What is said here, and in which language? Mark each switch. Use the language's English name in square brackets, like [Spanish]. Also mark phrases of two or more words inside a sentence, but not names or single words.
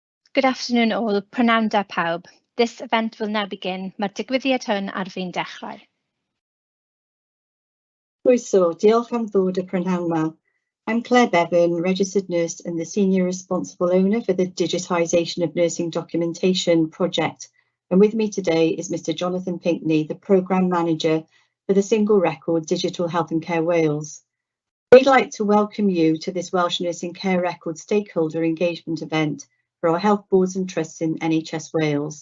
[English] Good afternoon all, [Welsh] prynawn da pawb. [English] This event will now begin. [Welsh] Mae'r digwyddiad hwn ar fi'n dechrau. Croeso, diolch am ddod y prynhawn 'ma. [English] I'm Claire Bevan, registered nurse and the senior responsible owner for the digitisation of nursing documentation project. And with me today is Mr. Jonathan Pinkney, the programme manager for the Single Record Digital Health and Care Wales. We'd like to welcome you to this Welsh Nursing Care Record stakeholder engagement event for our health boards and trusts in NHS Wales.